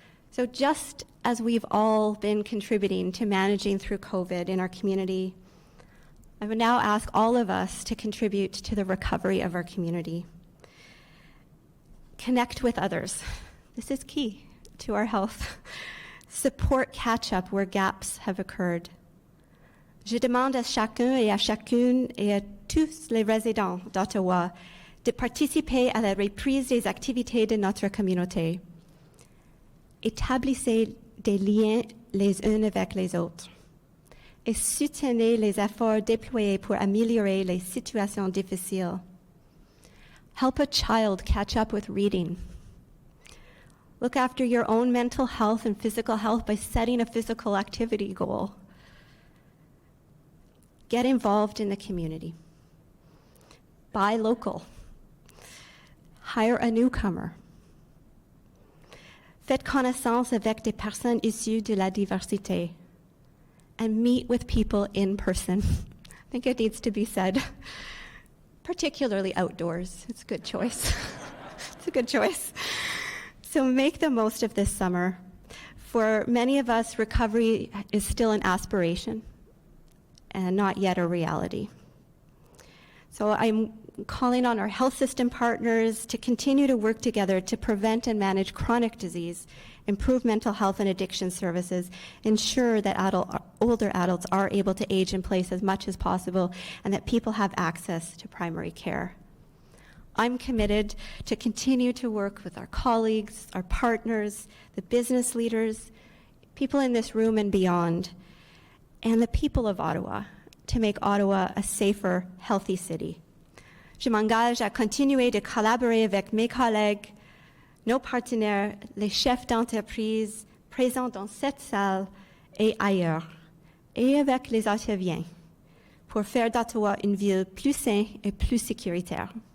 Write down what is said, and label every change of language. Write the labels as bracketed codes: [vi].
[en] So just as we've all been contributing to managing through COVID in our community, I would now ask all of us to contribute to the recovery of our community. Connect with others. This is key to our health. Support catch-up where gaps have occurred. [fr] Je demande à chacun et à chacune et à tous les résidents d'Ottawa de participer à la reprise des activités de notre communauté. Établissez des liens les uns avec les autres et soutenez les efforts déployés pour améliorer les situations difficiles. [en] Help a child catch up with reading. Look after your own mental health and physical health by setting a physical activity goal. Get involved in the community. Buy local. Hire a newcomer. [fr] Faites connaissance avec des personnes issues de la diversité. [en] And meet with people in person. I think it needs to be said. Particularly outdoors. It's a good choice. It's a good choice. So make the most of this summer. For many of us, recovery is still an aspiration and not yet a reality. So I'm calling on our health system partners to continue to work together to prevent and manage chronic disease, improve mental health and addiction services, ensure that older adults are able to age in place as much as possible, and that people have access to primary care. I'm committed to continue to work with our colleagues, our partners, the business leaders, people in this room and beyond, and the people of Ottawa to make Ottawa a safer, healthy city. [fr] Je m'engage à continuer de collaborer avec mes collègues, nos partenaires, les chefs d'entreprise présents dans cette salle et ailleurs, et avec les Ottaviens, pour faire d'Ottawa une ville plus saine et plus sécuritaire.